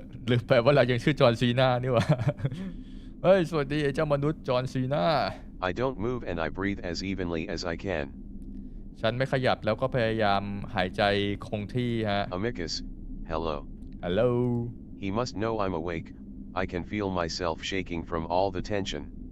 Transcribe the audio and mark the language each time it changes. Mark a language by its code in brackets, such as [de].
[th] ลืมไปว่าเรายังชื่อจอห์นซีนานี่หว่า เฮ้ยสวัสดีไอ้เจ้ามนุษย์จอห์นซีนา [en] I don't move and I breathe as evenly as I can. [th] ฉันไม่ขยับแล้วก็พยายามหายใจคงที่ฮะ [en] Amicus, hello. Hello He must know I'm awake. I can feel myself shaking from all the tension.